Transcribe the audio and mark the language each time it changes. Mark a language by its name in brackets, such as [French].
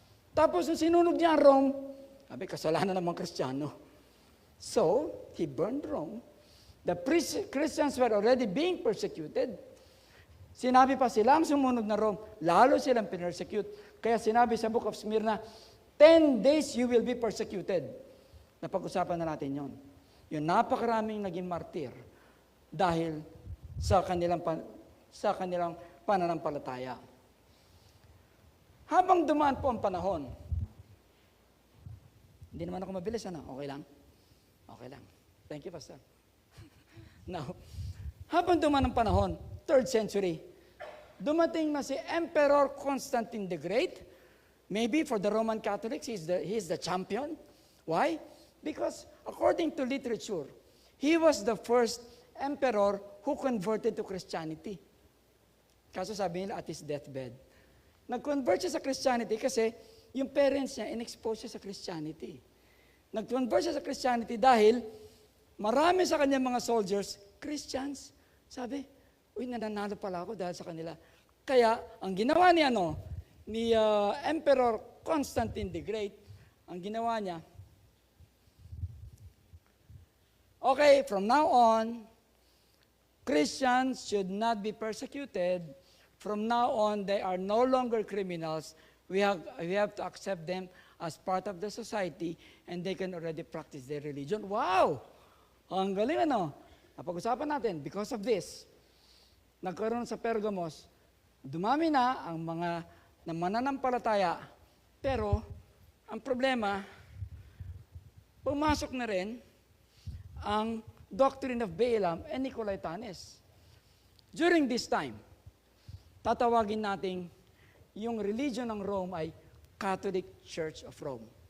[Filipino] Tapos nung sinunog niya ang Rome, sabi, kasalanan ng mga Kristiyano. [English] So, he burned Rome. The Christians were already being persecuted. [Filipino] Sinabi pa sila ang sumunod na Rome, lalo silang pinersecute. Kaya sinabi sa Book of Smyrna, [English] 10 days you will be persecuted. [Filipino] Napag-usapan na natin yon. yung napakaraming naging martir dahil sa kanilang pananampalataya. Habang dumaan po ang panahon, hindi naman ako mabilis, ano? Okay lang? Okay lang. [English] Thank you, Pastor. [Filipino] Now, habang dumaan ang panahon, 3rd century, dumating na si Emperor Constantine the Great. [English] Maybe for the Roman Catholics, he is the champion. Why? Because according to literature, he was the first emperor who converted to Christianity. [Filipino] Kaso sabi nila [English] at his deathbed. [Filipino] Nag-convert siya sa Christianity kasi yung parents niya in-expose siya sa Christianity. Nag-convert siya sa Christianity dahil marami sa kanyang mga soldiers, Christians. Sabi, uy, nananalo pala ako dahil sa kanila. Kaya, ang ginawa ni Emperor Constantine the Great, ang ginawa niya, okay, [English] from now on, Christians should not be persecuted. From now on, they are no longer criminals. We have to accept them as part of the society and they can already practice their religion. [Filipino] Wow! Ang galing ano? Napag-usapan natin, [English] because of this, [Filipino] nagkaroon sa Pergamos, dumami na ang mga mananampalataya, pero ang problema, pumasok na rin ang doctrine of Balaam and Nicolaitanes. During this time, tatawagin natin yung religion ng Rome ay Catholic Church of Rome.